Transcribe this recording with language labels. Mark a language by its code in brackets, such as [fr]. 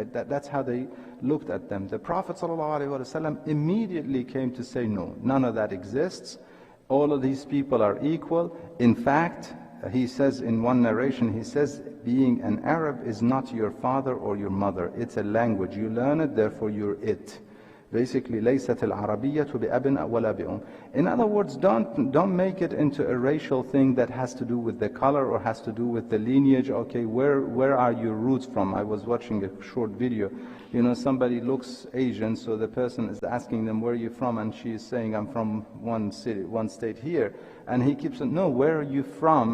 [en] That's how they looked at them. The Prophet ﷺ immediately came to say, no, none of that exists. All of these people are equal. In fact, he says in one narration, he says, being an Arab is not your father or your mother. It's a language. You learn it, therefore you're it. [ar] Basically, لَيْسَتِ الْعَرَبِيَّةُ بِأَبٍ وَلَا بِأُمٍ. [en] In other words, don't make it into a racial thing that has to do with the color or has to do with the lineage. Okay, where are your roots from? I was watching a short video. You know, somebody looks Asian, so the person is asking them, where are you from? And she is saying, I'm from one city, one state here. And he keeps saying, no, where are you from?